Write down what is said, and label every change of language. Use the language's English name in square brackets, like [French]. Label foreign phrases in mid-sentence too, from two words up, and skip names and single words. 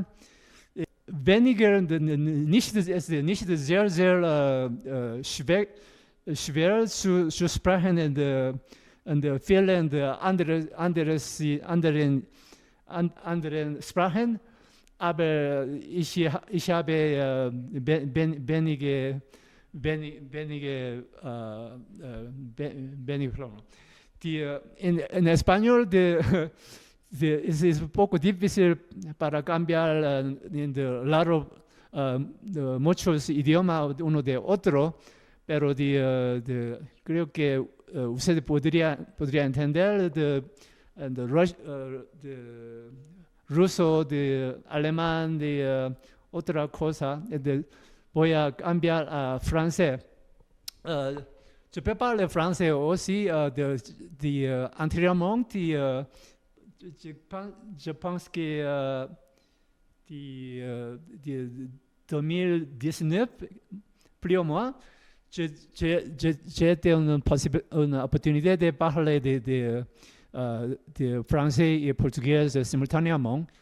[German] Weniger, nicht sehr, sehr schwer zu sprechen in der vielen anderen Sprachen, aber ich habe wenige Probleme. [Spanish] En español es un poco difícil para cambiar en muchos idiomas uno de otro, pero creo que usted podría entender de ruso, de alemán, de otra cosa. Voy a cambiar a francés. [French] Je peux parler français aussi antérieurement. Je pense que 2019, plus ou moins, j'ai été une opportunité de parler de français et portugais simultanément.